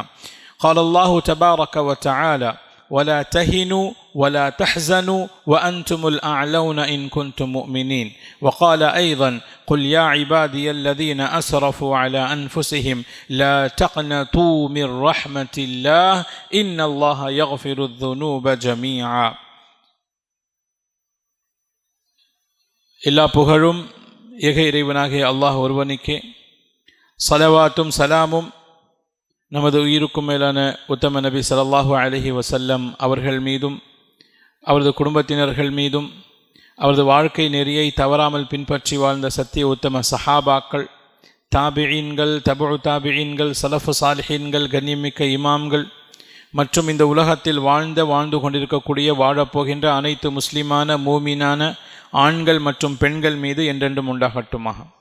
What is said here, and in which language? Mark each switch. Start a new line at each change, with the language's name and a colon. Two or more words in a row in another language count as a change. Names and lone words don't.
Arabic: قال الله تبارك وتعالى ولا تهنوا ولا تحزنوا وأنتم الأعلون إن كنتم مؤمنين. وقال أيضا قل يا عبادي الذين أسرفوا على أنفسهم لا تقنطوا من رحمة الله إن الله يغفر الذنوب جميعا.
Tamil: எல்லா புகழும் ஏக இறைவனாகிய அல்லாஹ் ஒருவனுக்கே, ஸலவாத்தும் சலாமும் நமது உயிருக்கும் மேலான உத்தம நபி
Arabic: صلى الله عليه وسلم
Tamil: அவர்கள் மீதும் அவரது குடும்பத்தினர்கள் மீதும் அவரது வாழ்க்கை நெறியை தவறாமல் பின்பற்றி வாழ்ந்த சத்திய உத்தம சஹாபாக்கள், தாபிஈன்கள், தபுஉ தாபிஈன்கள், சலஃபு சாலிஹீன்கள், கண்ணியமிக்க இமாம்கள் மற்றும் இந்த உலகத்தில் வாழ்ந்து கொண்டிருக்கக்கூடிய வாழப்போகின்ற அனைத்து முஸ்லிமான மூமினான ஆண்கள் மற்றும் பெண்கள் மீது என்றென்றும் உண்டாகட்டுமாக.